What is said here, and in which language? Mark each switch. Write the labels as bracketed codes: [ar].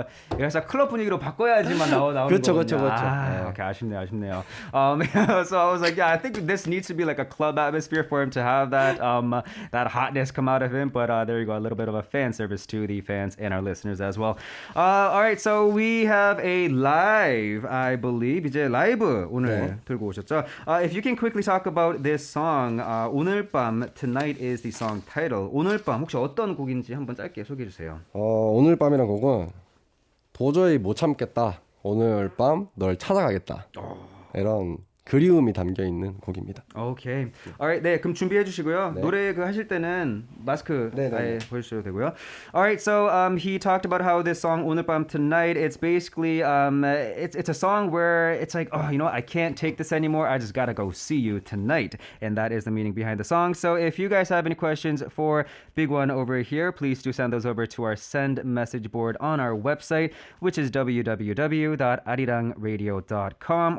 [ko] 그래서 클럽 분위기로 바꿔야지만 나오는 그렇죠. 오케이, 아쉽네요. [en] So I was like, I think this needs to be like a club atmosphere for him to have that that hotness come out of him. But there you go, a little bit of a fan service to the fans and our listeners as well. All right, so we have a live, I believe [ko] 이제 라이브 오늘 들고 오셨죠? [en] If you can quickly talk about this song, 오늘 밤, Tonight is the song title. [ko] 오늘 밤 혹시 어떤 곡인지 한번 짧게 소개해 주세요. 오늘 밤이란 곡은 도저히 못 참겠다. 오늘 밤 널 찾아가겠다. 이런 그리움이 담겨 있는 곡입니다. 오케이. Alright, 네, 그럼 준비해 주시고요. 노래 하실 때는 마스크 아예 보여주셔도 되고요. [en] Alright, so he talked about how this song 오늘 밤 Tonight, it's basically it's a song where it's like, I can't take this anymore. I just gotta go see you tonight, and that is the meaning behind the song. So if you guys have any questions for Big One over here, please do send those over to our send message board on our website, which is www.arirangradio.com.